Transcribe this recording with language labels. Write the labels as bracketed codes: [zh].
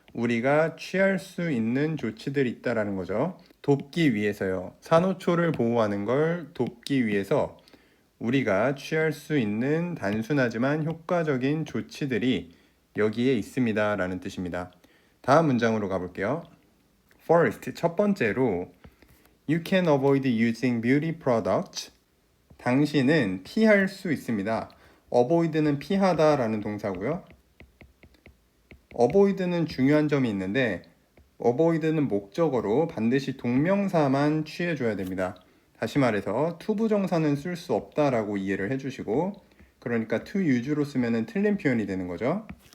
[ko] 우리가 취할 수 있는 조치들이 있다라는 거죠. 돕기 위해서요. 산호초를 보호하는 걸 돕기 위해서 우리가 취할 수 있는 단순하지만 효과적인 조치들이 여기에 있습니다 라는 뜻입니다. 다음 문장으로 가볼게요. [en] First, 첫 번째로 You can avoid using beauty products. [ko] 당신은 피할 수 있습니다. avoid는 피하다 라는 동사고요. avoid는 중요한 점이 있는데 avoid는 목적어로 반드시 동명사만 취해줘야 됩니다. 다시 말해서 투부정사는 쓸 수 없다라고 이해를 해주시고, 그러니까 to use 로 쓰면 틀린 표현이 되는 거죠.